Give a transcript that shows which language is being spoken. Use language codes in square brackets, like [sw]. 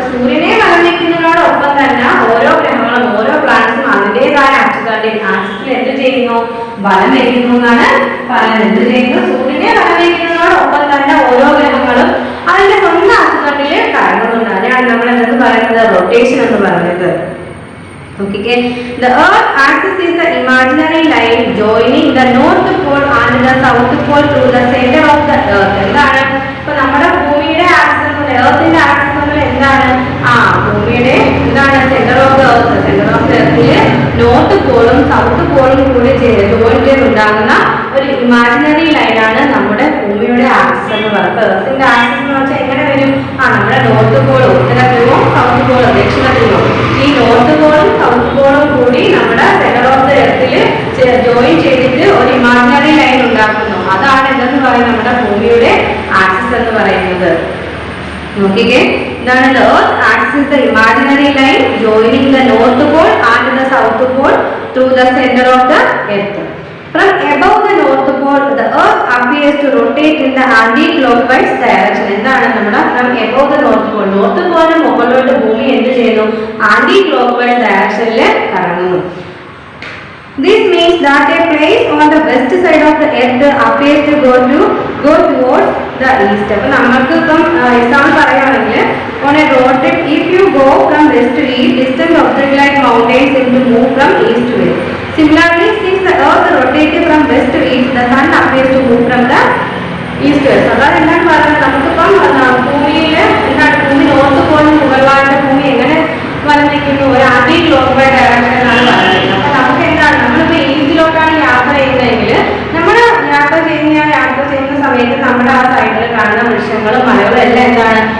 [ml] അപ്പൊ സൂര്യനെ വലവിക്കുന്നതിനോടൊപ്പം തന്നെ ഓരോ ഗ്രഹങ്ങളും ഓരോ പ്ലാനറ്റ്സും അതിൻ്റെതായ ആക്സിസിൽ എന്ത് ചെയ്യുന്നു? വലം വയ്ക്കുന്നു എന്നാണ് പറയുന്നത്. എന്ത് ചെയ്യുന്നു? സൂര്യനെ വലം വയ്ക്കുന്നതിനോടൊപ്പം തന്നെ ഓരോ ഗ്രഹങ്ങളും അതിന്റെ സ്വന്തം ആക്സിസിൽ കറങ്ങുന്നുണ്ട്. അതിനാണ് നമ്മൾ എന്തെന്ന് പറയുന്നത്? റൊട്ടേഷൻ എന്ന് പറയുന്നത്. [en] Okay, the Earth axis is the imaginary line joining the North Pole and the South Pole through the center of the Earth. [ml] എന്താണ്? ഇപ്പൊ നമ്മുടെ ഭൂമിയുടെ ആക്സിസ്, എർത്തിന്റെ ആക്സിസ് എന്താണ്? ഭൂമിയുടെ എന്താണ്? Centre of the earth. Centre of the എർത്തിൽ north പോളും south പോളും കൂടി join ചെയ്തുണ്ടാകുന്ന ഒരു imaginary ലൈനാണ് നമ്മുടെ ഭൂമിയുടെ ആക്സിസ് എന്ന് പറയുന്നത്. എർത്തിന്റെ ആക്സിസ് എന്ന് വെച്ചാൽ എങ്ങനെ വരും? നമ്മുടെ നോർത്ത് പോൾ ഉത്തര ധ്രുവം, സൗത്ത് പോൾ ദക്ഷിണ ധ്രുവം. ഈ നോർത്ത് പോളും സൗത്ത് പോളും കൂടി നമ്മുടെ സെന്റർ ഓഫ് ദ എർത്തിൽ ജോയിൻ ചെയ്തിട്ട് ഒരു ഇമാജിനറി ലൈൻ ഉണ്ടാക്കുന്നു. അതാണ് എന്തെന്ന് പറയുന്നത്? നമ്മുടെ ഭൂമിയുടെ ആക്സിസ് എന്ന് പറയുന്നത്. നോക്കിക്കേ, ഇതാണ് [en] the earth axis, the imaginary line joining the north pole and the south pole through the center of the earth. From above the north pole, the earth appears to rotate in the anti-clockwise direction. [ml] എന്താണ് നമ്മുടെ [en] from above the north pole? [ml] North പോളിന് മുകളിലോട്ട് ഭൂമി എന്ത് ചെയ്യുന്നു? Anti-clockwise ഡയറക്ഷനിൽ കറങ്ങുന്നു. [en] This means that a place on the west side of the earth appears to go towards the east. [ml] അപ്പോൾ നമുക്ക് ഇപ്പം എക്സാമ്പിൾ പറയുകയാണെങ്കിൽ [en] on a road trip, if you go from west to east, distant object like mountains seem to move from east to west. Similarly, since the earth rotates from west to east, the sun appears to move from the east to west. [ml] അതാണ് എന്താണ് പറയുന്നത്? നമുക്കിപ്പം ഭൂമിയിൽ എന്താണ് ഭൂമി north പോളിന് മുകളിലായിട്ട് ഭൂമി എങ്ങനെ വലഞ്ഞിരിക്കുന്നു? ഒരു ആന്റി ക്ലോക്ക്വൈസ് ഡയറക്ഷനിലാണ് പറയുന്നത്. അപ്പൊ നമുക്ക് എന്താണ്? നമ്മളിപ്പോ ഈസ്റ്റിലോട്ടാണ് യാത്ര ചെയ്യുന്നതെങ്കിൽ നമ്മൾ യാത്ര ചെയ്യുന്ന സമയത്ത് നമ്മുടെ ആ സൈഡിൽ കാണുന്ന വൃക്ഷങ്ങളും മലകളും എല്ലാം എന്താണ്?